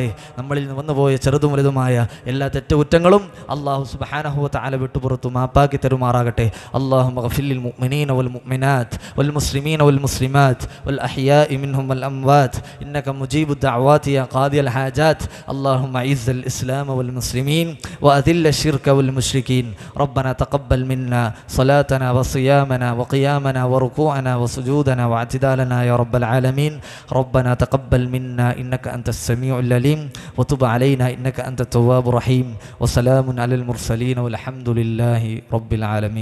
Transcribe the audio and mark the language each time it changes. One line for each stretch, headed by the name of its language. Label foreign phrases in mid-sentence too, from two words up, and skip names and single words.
Malayalam: നമ്മളിൽ നിന്ന് വന്നുപോയ ചെറുതും വലുതുമായ എല്ലാ തെറ്റുകുറ്റങ്ങളും അള്ളാഹു
Arabic: سبحانه تعالى
Malayalam: വിട്ടുപുറത്തു മാപ്പാക്കി തരുമാറാകട്ടെ.
Arabic: اللهم اغفر للمؤمنين والمؤمنات والمسلمين والمسلمات والأحياء منهم والأموات إنك مجيب الدعوات يا قاضي الحاجات. اللهم أعز الإسلام والمسلمين وأذل الشرك والمشركين. ربنا تقبل منا صلاتنا وصيامنا وقيامنا وركوعنا وسجودنا واعتدالنا يا رب العالمين. ربنا تقبل منا إنك أنت السميع العليم وتب علينا إنك أنت التواب الرحيم. وسلام على المرسلين والحمد لله رب العالمين.